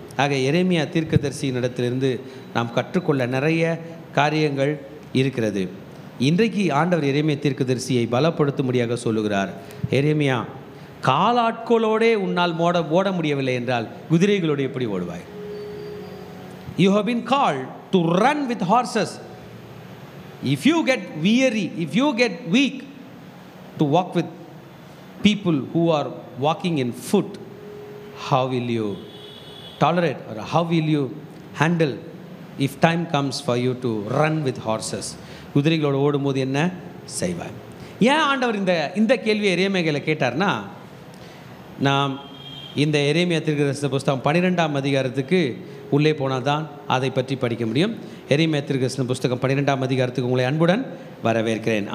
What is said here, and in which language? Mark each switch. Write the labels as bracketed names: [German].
[Tamil] ஆக எரேமியா தீர்க்கதரிசியின் இடத்திலிருந்து நாம் கற்றுக்கொள்ள நிறைய காரியங்கள் இருக்கிறது. இன்றைக்கு ஆண்டவர் எரேமியா தீர்க்கதரிசியை பலப்படுத்தும்படியாக சொல்லுகிறார். எரேமியா, காலாட்களோடே உன்னால் ஓட முடியவில்லை என்றால் குதிரைகளோடு எப்படி ஓடுவாய்? [English] You have been called to run with horses. If you get weary, if you get weak to walk with people who are walking in foot, how will you tolerate or how will you handle if time comes for you to run with horses? [Tamil] குதிரைகளோடு ஓடும்போது என்ன செய்வாய்? ஏன் ஆண்டவர் இந்த கேள்வியை எரேமியாவில் கேட்டார்னா, நாம் இந்த எரேமியா தீர்க்கதரிசன புஸ்தகம் 12ஆம் அதிகாரத்துக்கு உள்ளே போனால் தான் அதை பற்றி படிக்க முடியும். எரேமியா தீர்க்கதரிசன புஸ்தகம் 12ஆம் அதிகாரத்துக்கு உங்களை அன்புடன் வரவேற்கிறேன்.